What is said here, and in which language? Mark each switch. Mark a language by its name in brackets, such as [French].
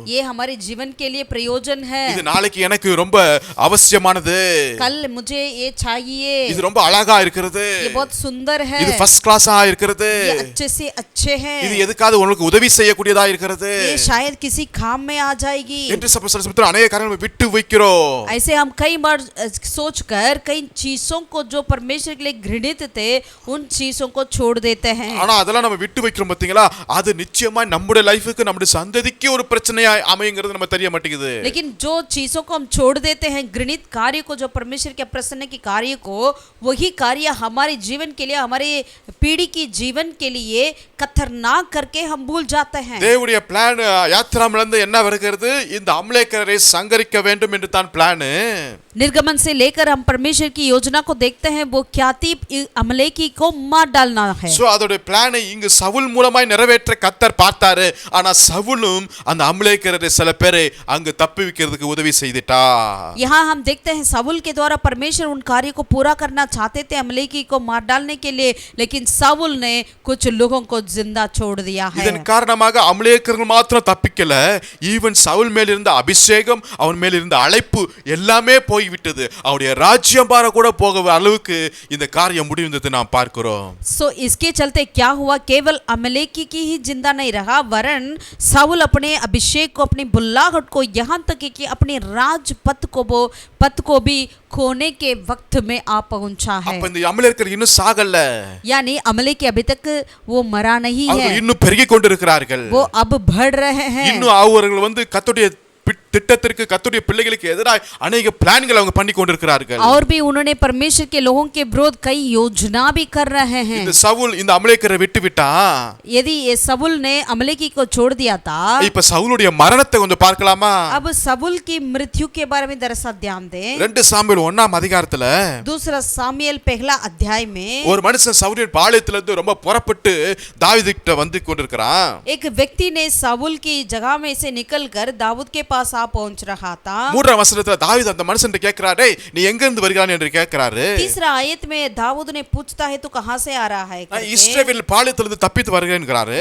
[Hindi] ये हमारे जीवन के लिए प्रयोजन है, [Tamil] இது நாளைக்கு எனக்கு ரொம்ப அவசியமானது, [Hindi] कल मुझे ये चाहिए, [Tamil] இது ரொம்ப அழகா இருக்கிறது, [Hindi] ये बहुत सुंदर है, [Tamil] இது ஃபர்ஸ்ட் கிளாஸா இருக்கிறது, [Hindi] ये अच्छे से अच्छे हैं, [Tamil] இது எதுக்காவது உங்களுக்கு உதவி செய்யக்கூடியதா இருக்கிறது, [Hindi] ये शायद किसी काम में आ जाएगी। [Tamil] என்று சமயத்துல அநேக காரியங்களை விட்டு வைக்கிறோம். [Hindi] ऐसे हम कई बार सोचकर कई चीजों को जो परमेश्वर के लिए घृणित थे उन चीजों को छोड़ देते हैं। [Tamil] ஆனா அதெல்லாம் நம்ம விட்டு வைக்கிறோம் பாத்தீங்களா, அது நிச்சயமா நம்முடைய லைஃபுக்கு, நம்முடைய சந்ததிக்கு ஒரு பிரச்சனையா அமையுங்கிறது நம்ம தெரிய மாட்டேங்குது. [Hindi] लेकिन जो चीजों को हम छोड़ देते हैं, घृणित कार्य को, जो परमेश्वर के प्रसन्न के कार्य को, वही कार्य हमारे जीवन के लिए, हमारे पीढ़ी की जीवन के लिए खतरनाक करके हम भूल जाते हैं। [Tamil] தேவனுடைய பிளான் யாத்திராமில இருந்து என்ன வருகிறது? இந்த அமலேக்கரை சங்கரிக்க வேண்டும் என்று தான் பிளான். [Hindi] निर्गमन से लेकर हम परमेश्वर की योजना को देखते हैं, वो क्या थी? अमलेकी को मार डालना है। [Tamil] சோ அதோட பிளானை இங்கு சவுல் மூலமாய் நிறைவேற்ற கர்த்தர் பார்த்தாரு. ஆனா சவுலும் அந்த அமலேக்கரை சில பேரை அங்கு தப்பிவிக்கிறதுக்கு உதவி செய்துட்டா. [Hindi] यहाँ हम देखते हैं सவுल के द्वारा परमेश्वर उन कार्यों को पूरा करना चाहते थे अमलेकी को मार डालने के लिए, लेकिन सவுल ने कुछ लोगों को जिंदा छोड़ दिया है। [Tamil] இதன் காரணமாக அமலேக்கர்கள் மாத்திரம் தப்பிக்கல, ஈவன் சவுல் மேல் இருந்த அபிஷேகம், அவன் மேல் இருந்த அழைப்பு எல்லாமே போய்விட்டது. அவருடைய ராஜ்யபார கூட போக அளவுக்கு இந்த காரியம் முடிந்தது நாம் பார்க்கிறோம். [Hindi] सो इसके चलते क्या हुआ? केवल अमलेकी की ही जिंदा नहीं रहा, वरन सவுल अपने अभिषेक को, अपनी बुल्लाहट को, यहाँ तक कि अपने राजपद को भी खोने के वक्त में आ पहुंचा है। [Tamil] அப்ப இந்த அமலேக்கர் இன்னும் சாகல, [Hindi] यानी अमलेकी अभी तक वो मरा नहीं है, [Tamil] அவங்க இன்னும் பெருகிக் கொண்டிருக்கிறார்கள். [Hindi] वो अब बढ़ रहे हैं। [Tamil] இன்னும் அவர்கள் வந்து கர்த்தருடைய திட்டத்திற்கு, கர்த்தருடைய பிள்ளைகளுக்கு எதிராக अनेक பிளான்கள் அவங்க பண்ணி கொண்டிருக்கிறார்கள். [Hindi] और भी उन्होंने परमेश्वर के लोगों के विरोध कई योजना भी कर रहे हैं। [Tamil] இந்த சவுல் இந்த அமலேக்கரை விட்டுவிட்டா, [Hindi] यदि ये सவுल ने अमलेकी को छोड़ दिया था, [Tamil] இப்ப சவுலுடைய மரணத்தை கொஞ்சம் பார்க்கலாமா? [Hindi] अब सவுल की मृत्यु के बारे में दरअसल ध्यान दें। [Tamil] 2 சாமுவேல் 1ஆம் அதிகாரத்துல [Hindi] दूसरा सामुएल पहला अध्याय में [Tamil] ஒரு மனுஷன் சவுலின் பாளையத்துல இருந்து ரொம்ப புறப்பட்டு தாவீதுகிட்ட வந்து கொண்டிருக்கிறான். [Hindi] एक व्यक्ति ने सவுल की जगह में से निकलकर दाऊद के पास आ पहुंच रहा था। [Tamil] 3ஆம் வசனத்துல தாவீது அந்த மனுஷன்ட்ட கேக்குறாரு, டேய் நீ எங்க இருந்து வருகிறாய் என்று கேக்குறாரு. [Hindi] तीसरा आयत में दाऊद ने पूछता है, तू कहां से आ रहा है? [Tamil] நான் இஸ்ரவேல் பாளையத்துல இருந்து தப்பித்து வருகிறேன்ங்கறாரு.